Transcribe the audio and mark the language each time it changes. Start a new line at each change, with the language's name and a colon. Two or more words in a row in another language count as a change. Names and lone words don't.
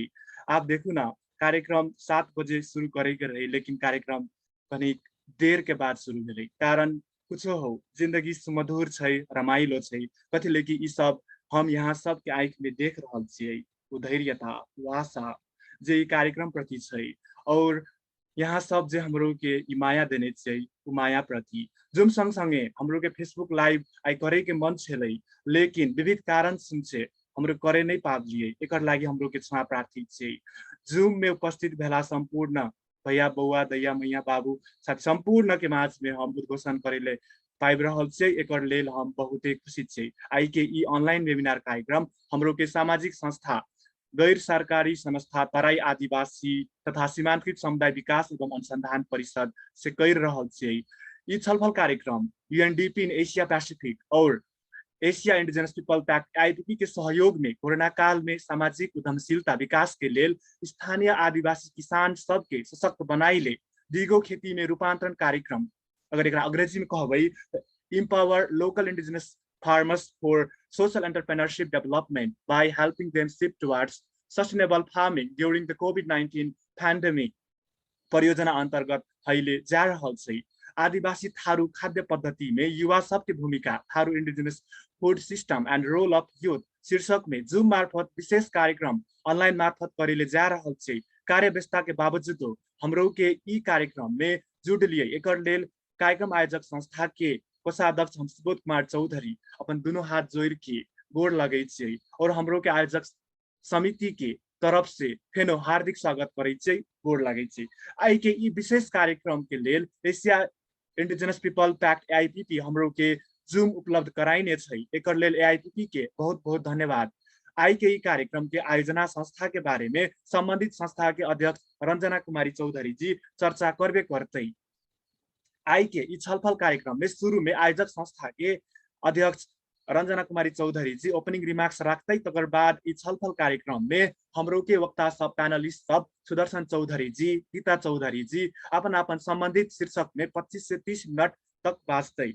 Maithili: आप देखू ना कार्यक्रम 7 बजे शुरू करेके रहे लेकिन कार्यक्रम कहीं देर के बाद शुरू भेलै कारण कुछो हो जिंदगी सुमधुर छै रमाइलो छै कथी ले कि ई सब हम यहाँ सब के आंख में देख रहल छियै उधैर्यता आशा जे ई कार्यक्रम प्रति छै और यहाँ सब जे हमरो के ई माया देने छै उ माया प्रति जुम संग संगे हमरो के फेसबुक लाइव आई करे के मन छलै लेकिन विविध कारण से हमरो करे नहीं पाबलिए एकर लागि हमरो के क्षमा प्रार्थी छै। जूम में उपस्थित भेला संपूर्ण भैया बौआ दैया मैया बाबू साथ संपूर्ण के माझ में हम उद्घोषण करे पाबि रहल छियै एकर लेल हम बहुते खुशी छियै। आई के ई ऑनलाइन वेबिनार कार्यक्रम हमरो के सामाजिक संस्था गैर सरकारी संस्था तराई आदिवासी तथा सीमांतकृत समुदाय विकास एवं अनुसंधान परिषद से कर रहल छियै। ई छलफल कार्यक्रम यूएनडीपी इन एशिया पैसिफिक और एशिया इंडिजिनस पीपल पैक्ट आईपीपी के सहयोग में कोरोना काल में सामाजिक उद्यमशीलता विकास के लेल स्थानीय आदिवासी किसान सबके सशक्त बनाइले दिगो खेती में रूपांतरण कार्यक्रम अगर एक अंग्रेजी में कहबै
English: empower local indigenous farmers for social entrepreneurship development by helping them shift towards sustainable farming during the COVID-19 pandemic
Maithili: परियोजना अंतर्गत अहिले जा रहल छै। आदिवासी थारू खाद्य पद्धति में युवा सबके भूमिका थारू इंडिजिनस फूड सिस्टम एंड रोल ऑफ यूथ शीर्षक में जूम मार्फत विशेष कार्यक्रम ऑनलाइन मार्फत करेले जा रहल छै। कार्य व्यस्तता के बावजूद हमरो के ई कार्यक्रम में जुड़ लिए एकर लेल कार्यक्रम आयोजक संस्था के कोषाध्यक्ष हम सुबोध कुमार चौधरी अपन दोनों हाथ जोड़ के गोड़ लगे छै और हमरो के आयोजक समिति के तरफ से फेनो हार्दिक स्वागत करे छै गोड़ लगे छै। आई के ई विशेष कार्यक्रम के लेल एशिया इंडिजिनस पीपल पैक्ट एआईपीपी हमरो के जूम उपलब्ध कराइने छै एकर लेल एआईपीपी के बहुत बहुत धन्यवाद। आई के ई कार्यक्रम के आयोजना संस्था के बारे में संबंधित संस्था के अध्यक्ष रंजना कुमारी चौधरी जी चर्चा करबे करते। आई के ई छलफल कार्यक्रम में शुरू में आयोजक संस्था के अध्यक्ष रंजना कुमारी चौधरी जी
English: opening remarks
Maithili: रखते तकर बाद ई छलफल कार्यक्रम में हमरो के वक्ता सब पैनलिस्ट सब सुदर्शन चौधरी जी गीता चौधरी जी अपन अपन संबंधित शीर्षक में 25 से 30 मिनट तक बाँचते।